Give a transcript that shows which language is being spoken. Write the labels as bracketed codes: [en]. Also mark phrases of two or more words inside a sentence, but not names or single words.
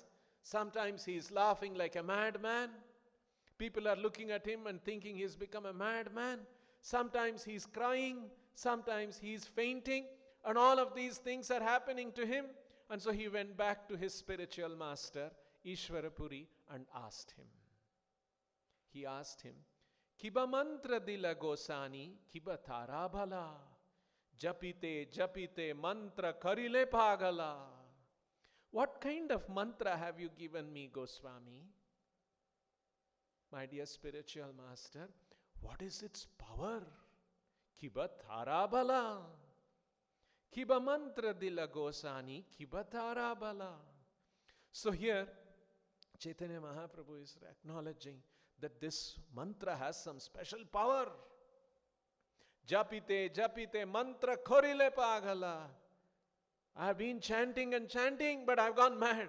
[en] Sometimes he's laughing like a madman. People are looking at him and thinking he's become a madman. Sometimes he's crying, sometimes he's fainting, and all of these things are happening to him. And so he went back to his spiritual master, Ishwarapuri, and asked him. He asked him, [bn] কিবা মন্ত্র দিলা গোসাঞি, কিবা তার বল, জপিতে মন্ত্র করিলে পাগল. [en] What kind of mantra have you given me, Goswami? My dear spiritual master, what is its power? [bn] কিবা তার বল. কিবা মন্ত্র দিলা গোসাঞি, কিবা তার বল. [en] So here, Chaitanya Mahaprabhu is acknowledging that this mantra has some special power. [bn] জপিতে মন্ত্র করিলে পাগল. [en] I have been chanting and chanting, but I've gone mad.